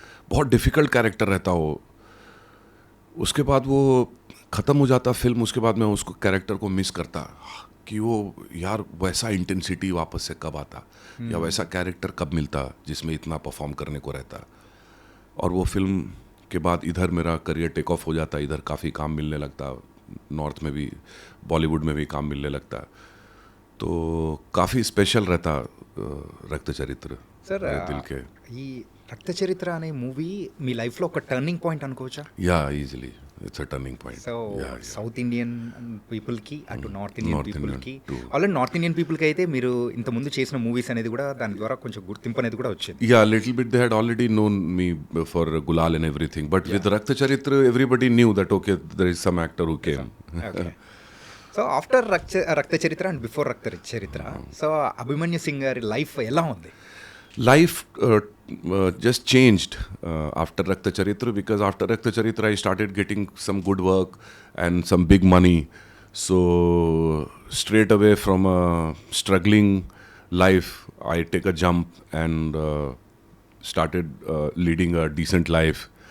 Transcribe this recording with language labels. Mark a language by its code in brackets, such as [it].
[hi] बहुत difficult character रहता वो. उसके बाद वो ख़त्म हो जाता फिल्म, उसके बाद मैं उसको कैरेक्टर को मिस करता कि वो यार वैसा इंटेंसिटी वापस से कब आता, या वैसा कैरेक्टर कब मिलता जिसमें इतना परफॉर्म करने को रहता. और वो फिल्म के बाद इधर मेरा करियर टेक ऑफ हो जाता, इधर काफ़ी काम मिलने लगता, नॉर्थ में भी, बॉलीवुड में भी काम मिलने लगता. तो काफ़ी स्पेशल रहता रक्त चरित्र [te] సార్ [hi] मेरे दिल के. [te] ఈ రక్త చరిత్ర అనే మూవీ మీ లైఫ్లో ఒక టర్నింగ్ పాయింట్ అనుకోవచ్చా? [en] Yeah easily it's a turning point. So south Indian పీపుల్కి అటు north Indian North Indian పీపుల్కి, too. [te] ఆల్రెడీ నార్త్ ఇండియన్ పీపుల్కి అయితే మీరు ఇంతకుముందు చేసిన మూవీస్ అనేది కూడా దాని ద్వారా కొంచెం గుర్తింపు అనేది కూడా వచ్చింది. [en] Yeah, a little bit they had already known me for Gulal and everything, but with Rakt Charitra everybody knew that okay, there is some actor who came. Okay. So after Rakta Charitra and before Rakta Charitra, so Abhimanyu Singh గారి life [te] ఎలా ఉంది? [en] Life just changed after Rakta Charitra, because after Rakta Charitra I started getting some good work and some big money. So straight away from a struggling life I take a jump and started leading a decent life.